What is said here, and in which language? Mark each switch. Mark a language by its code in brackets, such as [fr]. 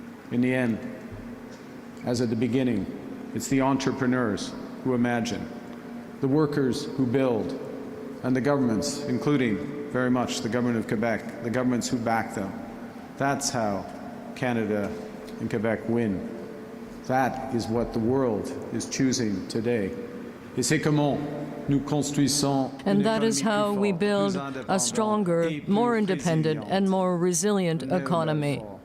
[en] In the end, as at the beginning, it's the entrepreneurs who imagine, the workers who build, and the governments, including very much the government of Quebec, the governments who back them. That's how Canada and Quebec win. That is what the world is choosing today. [fr] Et c'est comment nous construisons [en] and that is how we build a stronger, more independent, and more resilient economy.